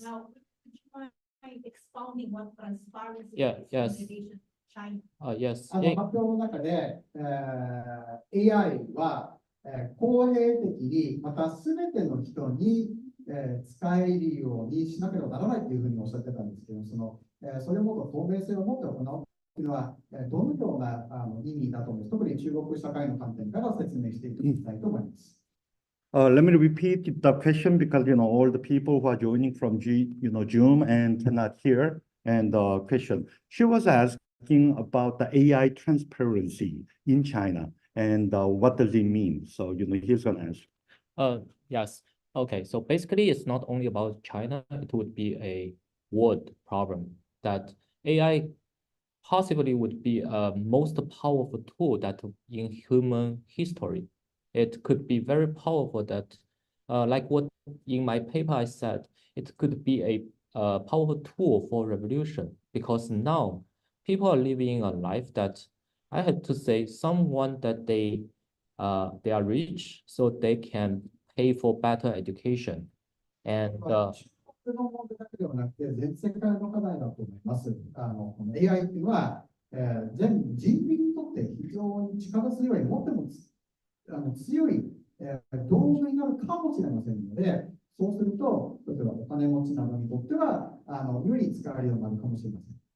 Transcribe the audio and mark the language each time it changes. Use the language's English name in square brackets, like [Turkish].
[English] Now, would you mind expounding what transparency Yeah, is yes. in relation to China? Yes. [Japanese] 発表の中で、AI は、公平的に、またすべての人に、使えるようにしなければならないというふうにおっしゃってたんですけど、それをもっと透明性を持って行うというのは、どのような意味だと思います。特に中国社会の観点から説明していきたいと思います。 [English] Let me repeat the question because all the people who are joining from Zoom and cannot hear and the question. She was asking about the AI transparency in China and what does it mean? So here's gonna answer. Yes. Okay. So basically, it's not only about China. It would be a world problem that AI possibly would be a most powerful tool that in human history. It could be very powerful that, like what in my paper I said, it could be a powerful tool for revolution because now people are living a life that I had to say someone that they are rich so they can pay for better education and [Japanese] 中国の問題だけではなくて、全世界の課題だと思います。この AI っていうのは、全人民にとって非常に力強い、もっても強い、道具になるかもしれませんので、そうすると、例えばお金持ちなどにとっては、より使えるようになるかもしれません。